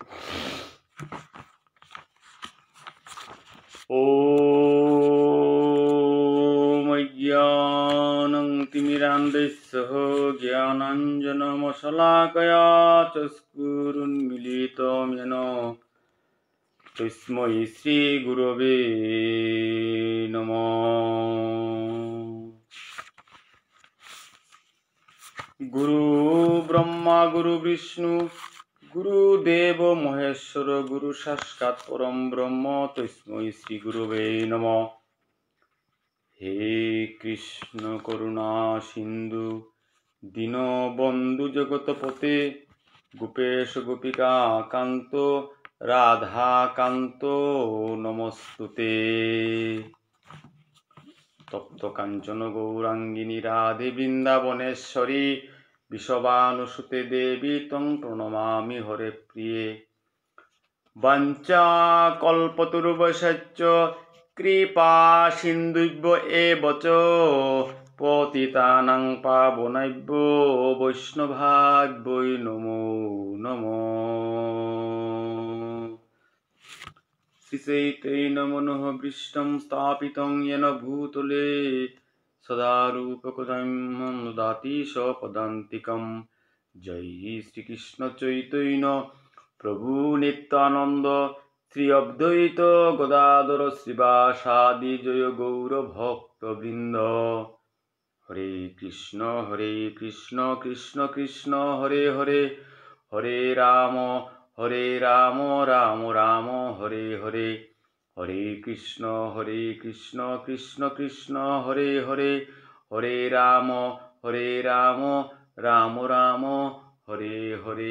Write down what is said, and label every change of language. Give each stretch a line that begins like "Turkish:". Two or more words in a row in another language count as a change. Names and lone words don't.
Sanskrit: ওম অজ্ঞানং তিমিরান্ধস্য জ্ঞানাঞ্জনমশলাকয়া চক্ষুরুন্মিলিतं येन তস্मै শ্রী গুরবে নমঃ। গুরু ব্রহ্মা গুরু বিষ্ণু গুরুদেব মহেশ্বর গুরু সাক্ষাৎ পরম ব্রহ্ম তস্मै শ্রী গুরবে নমঃ। হে কৃষ্ণ করুণা সিন্ধু দীনবন্ধু জগৎপতে গোপেশ গোপিকা কান্ত রাধা কান্ত নমস্তুতে। তপ্ত কাঞ্চন গৌরাঙ্গিনী রাধে বৃন্দাবনেশ্বরী বিষবানুসুতে দেবী তং প্রণমামি হরে প্রিয়ে। বাঞ্ছা কল্পতরুভ্যশ্চ কৃপা সিন্ধুভ্য এব চ পতিতানাং পাবনেভ্যো বৈষ্ণবেভ্যো নমো নমঃ। শ্রীচৈতন্য মনোভীষ্টং স্থাপিतं येन भूतले सदा रूपकं ददाति स्वपदान्तिकं। जय श्रीकृष्ण चैतन्य प्रभु नित्यानंद श्री अद्वैत गदाधर श्रीवासादि जय गौर भक्तवृंद। हरे कृष्ण कृष्ण कृष्ण हरे हरे, हरे राम राम राम हरे हरे। हरे कृष्ण कृष्ण कृष्ण हरे हरे, हरे राम राम राम हरे हरे।